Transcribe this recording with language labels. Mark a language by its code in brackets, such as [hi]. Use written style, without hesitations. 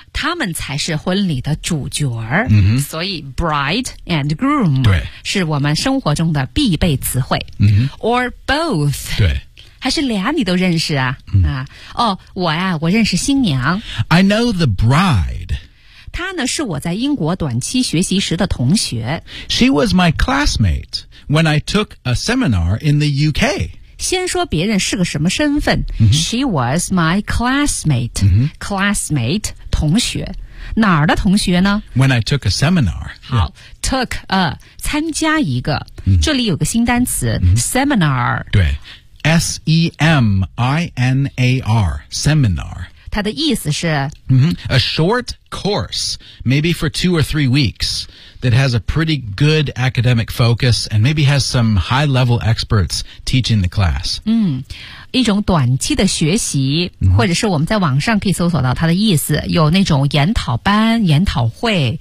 [zh] 他们才是婚礼的主角。所以 [en] bride and groom， [zh] 对，是我们生活中的必备词汇。 [en] Or both， [zh] 对，还是俩你都认识啊？我认识新娘。 [en] I know the bride。 [zh] 她呢是我在英国短期学习时的同学。 [en] She was my classmate when I took a seminar in the UK。 [zh] 先说别人是个什么身份、 [en] She was my classmate、 [zh] Classmate 同学，哪儿的同学呢 [en] When I took a seminar [zh] 好、yeah. Took a 参加一个、这里有个新单词、Seminar 对 S-E-M-I-N-A-R Seminar 它的意思是、 [en] A short course Maybe for 2 or 3 weeks That has a pretty good academic focus And maybe has some high-level experts teaching the class [zh] 一种短期的学习、或者是我们在网上可以搜索到它的意思有那种研讨班研讨会